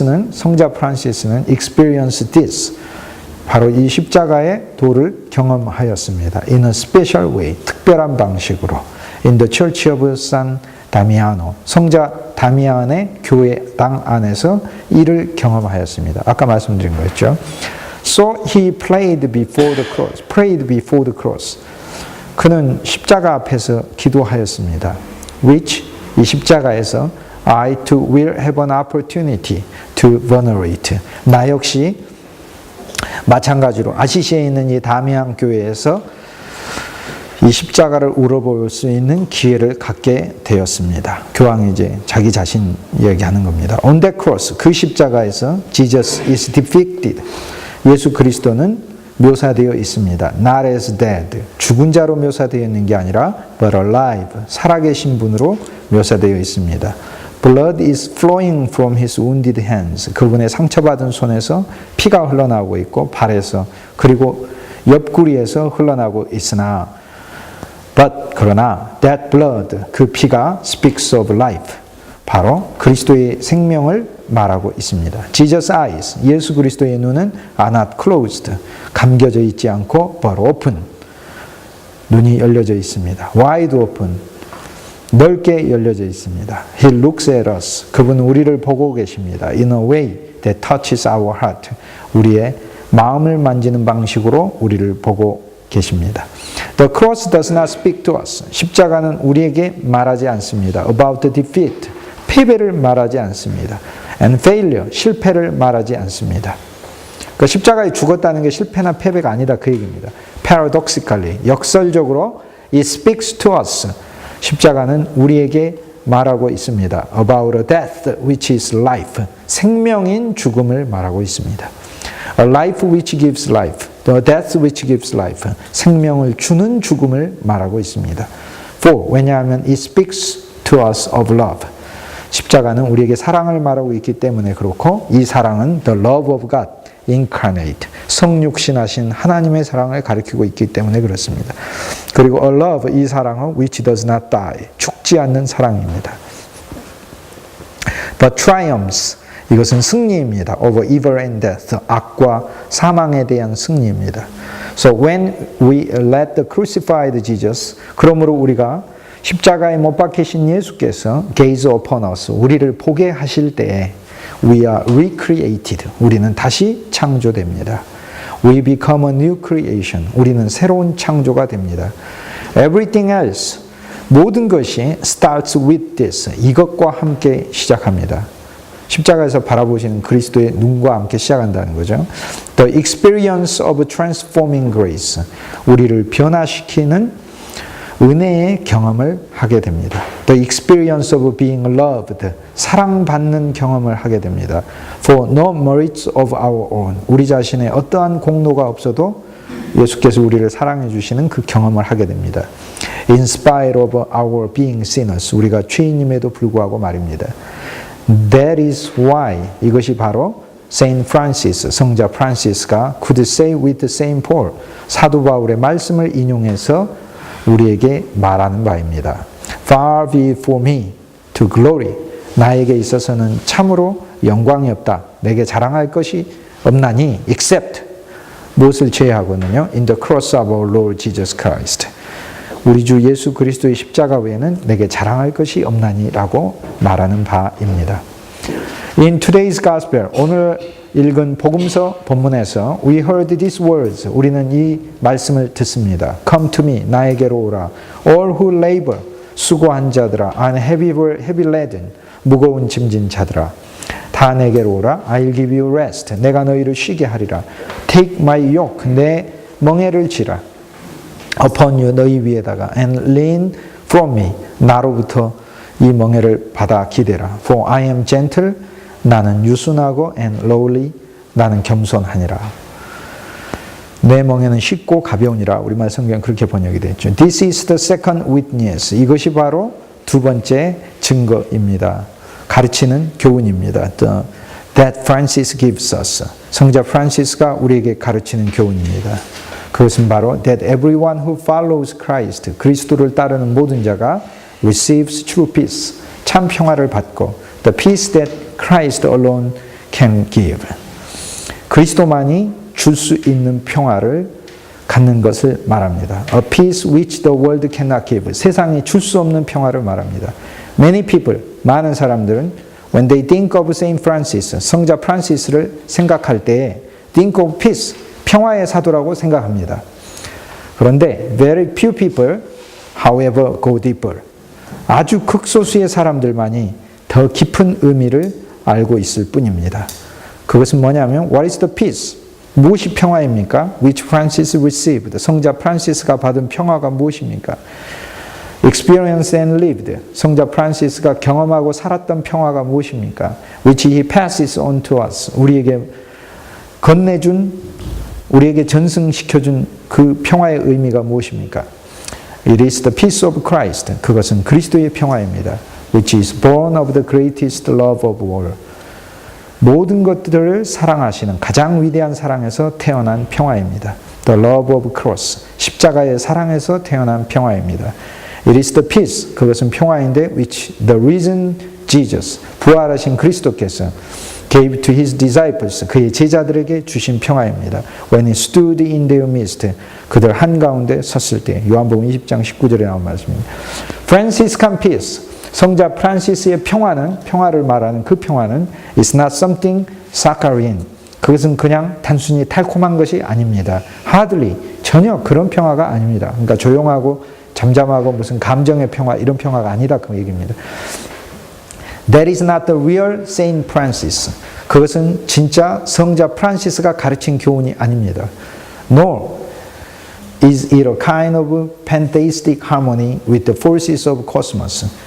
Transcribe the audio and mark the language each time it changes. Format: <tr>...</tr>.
<ko>성자 프란시스는</ko> <en>experience this,</en> <ko>바로 이 십자가의 도를 경험하였습니다.</ko> <en>In a special way,</en> <ko>특별한 방식으로.</ko> <en>In the Church of San Damiano,</en> <ko>성자 다미안의 교회당 안에서 이를 경험하였습니다. 아까 말씀드린 거였죠.</ko> <en>So he prayed before the cross.</en> <ko>그는 십자가 앞에서 기도하였습니다.</ko> <en>Which,</en> <ko>이 십자가에서</ko> <en>I too will have an opportunity to venerate.</en> <ko>나 역시 마찬가지로 아시시에 있는 이 다미안 교회에서 이 십자가를 울어볼 수 있는 기회를 갖게 되었습니다. 교황이 이제 자기 자신 이야기하는 겁니다.</ko> <en>On that cross,</en> <ko>그 십자가에서</ko> <en>Jesus is depicted.</en> <ko>예수 그리스도는 묘사되어 있습니다.</ko> <en>Not as dead,</en> <ko>죽은 자로 묘사되어 있는 게 아니라</ko> <en>but alive,</en> <ko>살아계신 분으로 묘사되어 있습니다.</ko> <en>Blood is flowing from his wounded hands.</en> <ko>그분의 상처받은 손에서 피가 흘러나오고 있고 발에서 그리고 옆구리에서 흘러나오고 있으나 그러나</ko> <en>that blood,</en> <ko>그 피가</ko> <en>speaks of life,</en> <ko>바로 그리스도의 생명을 말하고 있습니다.</ko> <en>Jesus' eyes,</en> <ko>예수 그리스도의 눈은</ko> <en>are not closed,</en> <ko>감겨져 있지 않고</ko> <en>but open,</en> <ko>눈이 열려져 있습니다.</ko> <en>Wide open,</en> <ko>넓게 열려져 있습니다.</ko> <en>He looks at us,</en> <ko>그분은 우리를 보고 계십니다.</ko> <en>In a way that touches our heart,</en> <ko>우리의 마음을 만지는 방식으로 우리를 보고 계십니다.</ko> <en>The cross does not speak to us.</en> <ko>십자가는 우리에게 말하지 않습니다.</ko> <en>About the defeat.</en> <ko>패배를 말하지 않습니다.</ko> <en>And failure.</en> <ko>실패를 말하지 않습니다. 그러니까 십자가에 죽었다는 게 실패나 패배가 아니다 그 얘기입니다.</ko> <en>Paradoxically.</en> <ko>역설적으로</ko> <en>It speaks to us.</en> <ko>십자가는 우리에게 말하고 있습니다.</ko> <en>About a death which is life.</en> <ko>생명인 죽음을 말하고 있습니다.</ko> <en>A life which gives life. The death which gives life.</en> <ko>생명을 주는 죽음을 말하고 있습니다.</ko> <en>For.</en> <ko>왜냐하면</ko> <en>it speaks to us of love.</en> <ko>십자가는 우리에게 사랑을 말하고 있기 때문에 그렇고 이 사랑은</ko> <en>the love of God incarnate.</en> <ko>성육신하신 하나님의 사랑을 가리키고 있기 때문에 그렇습니다. 그리고</ko> <en>a love,</en> <ko>이 사랑은</ko> <en>which does not die.</en> <ko>죽지 않는 사랑입니다.</ko> <en>But triumphs.</en> <ko>이것은 승리입니다.</ko> <en>Over evil and death.</en> <ko>악과 사망에 대한 승리입니다.</ko> <en>So when we let the crucified Jesus,</en> <ko>그러므로 우리가 십자가에 못 박히신 예수께서</ko> <en>gaze upon us,</en> <ko>우리를 보게 하실 때에</ko> <en>we are recreated.</en> <ko>우리는 다시 창조됩니다.</ko> <en>We become a new creation.</en> <ko>우리는 새로운 창조가 됩니다.</ko> <en>Everything else,</en> <ko>모든 것이</ko> <en>starts with this.</en> <ko>이것과 함께 시작합니다. 십자가에서 바라보시는 그리스도의 눈과 함께 시작한다는 거죠.</ko> <en>The experience of transforming grace.</en> <ko>우리를 변화시키는 은혜의 경험을 하게 됩니다.</ko> <en>The experience of being loved.</en> <ko>사랑받는 경험을 하게 됩니다.</ko> <en>For no merits of our own.</en> <ko>우리 자신의 어떠한 공로가 없어도 예수께서 우리를 사랑해 주시는 그 경험을 하게 됩니다.</ko> <en>In spite of our being sinners.</en> <ko>우리가 죄인임에도 불구하고 말입니다.</ko> <en>That is why,</en> <ko>이것이 바로 Saint Francis, 성자 프란시스가</ko> <en>could say with Saint Paul,</en> <ko>사도 바울의 말씀을 인용해서 우리에게 말하는 바입니다.</ko> <en>Far be for me to glory.</en> <ko>나에게 있어서는 참으로 영광이 없다. 내게 자랑할 것이 없나니</ko> <en>except</en> <ko>무엇을 제외하고는요.</ko> <en>In the cross of our Lord Jesus Christ.</en> <ko>우리 주 예수 그리스도의 십자가 외에는 내게 자랑할 것이 없나니라고 말하는 바입니다.</ko> <en>In today's gospel,</en> <ko>오늘 읽은 복음서 본문에서</ko> <en>we heard these words.</en> <ko>우리는 이 말씀을 듣습니다.</ko> <en>Come to me,</en> <ko>나에게로 오라.</ko> <en>All who labor,</en> <ko>수고한 자들아.</ko> <en>And heavy laden,</en> <ko>무거운 짐진 자들아. 다 내게로 오라.</ko> <en>I'll give you rest.</en> <ko>내가 너희를 쉬게 하리라.</ko> <en>Take my yoke,</en> <ko>내 멍에를 지라.</ko> <en>Upon you,</en> <ko>너희 위에다가.</ko> <en>And lean from me,</en> <ko>나로부터 이 멍에를 받아 기대라.</ko> <en>For I am gentle,</en> <ko>나는 유순하고</ko> <en>and lowly,</en> <ko>나는 겸손하니라. 내 멍에는 쉽고 가벼우니라. 우리말 성경은 그렇게 번역이 됐죠.</ko> <en>This is the second witness.</en> <ko>이것이 바로 두 번째 증거입니다. 가르치는 교훈입니다.</ko> <en>That Francis gives us.</en> <ko>성자 프란시스가 우리에게 가르치는 교훈입니다. 그것은 바로</ko> <en>that everyone who follows Christ,</en> <ko>그리스도를 따르는 모든 자가</ko> <en>receives true peace,</en> <ko>참 평화를 받고</ko> <en>the peace that Christ alone can give.</en> <ko>그리스도만이 줄 수 있는 평화를 갖는 것을 말합니다.</ko> <en>A peace which the world cannot give.</en> <ko>세상이 줄 수 없는 평화를 말합니다.</ko> <en>Many people,</en> <ko>많은 사람들은</ko> <en>when they think of Saint Francis,</en> <ko>성자 프란시스를 생각할 때에</ko> <en>think of peace,</en> <ko>평화의 사도라고 생각합니다. 그런데</ko> <en>very few people, however, go deeper.</en> <ko>아주 극소수의 사람들만이 더 깊은 의미를 알고 있을 뿐입니다. 그것은 뭐냐면</ko> <en>What is the peace?</en> <ko>무엇이 평화입니까?</ko> <en>Which Francis received.</en> <ko>성자 프란시스가 받은 평화가 무엇입니까?</ko> <en>Experience and lived.</en> <ko>성자 프란시스가 경험하고 살았던 평화가 무엇입니까?</ko> <en>Which he passes on to us.</en> <ko>우리에게 건네준, 우리에게 전승시켜준 그 평화의 의미가 무엇입니까?</ko> <en>It is the peace of Christ.</en> <ko>그것은 그리스도의 평화입니다.</ko> <en>Which is born of the greatest love of all.</en> <ko>모든 것들을 사랑하시는 가장 위대한 사랑에서 태어난 평화입니다.</ko> <en>The love of cross.</en> <ko>십자가의 사랑에서 태어난 평화입니다.</ko> <en>It is the peace.</en> <ko>그것은 평화인데</ko> <en>which the risen Jesus,</en> <ko>부활하신 그리스도께서</ko> <en>gave to his disciples,</en> <ko>그의 제자들에게 주신 평화입니다.</ko> <en>When he stood in their midst,</en> <ko>그들 한가운데 섰을 때. 요한복음 20장 19절에 나온 말씀입니다.</ko> <en>Franciscan peace,</en> <ko>성자 프란시스의 평화는, 평화를 말하는 그 평화는</ko> <en>is not something saccharine,</en> <ko>그것은 그냥 단순히 달콤한 것이 아닙니다.</ko> <en>hardly,</en> <ko>전혀 그런 평화가 아닙니다. 그러니까 조용하고 잠잠하고 무슨 감정의 평화 이런 평화가 아니다 그 얘기입니다.</ko> <en>That is not the real Saint Francis.</en> <ko>그것은 진짜 성자 프란시스가 가르친 교훈이 아닙니다.</ko> <en>Nor is it a kind of pantheistic harmony with the forces of cosmos.</en>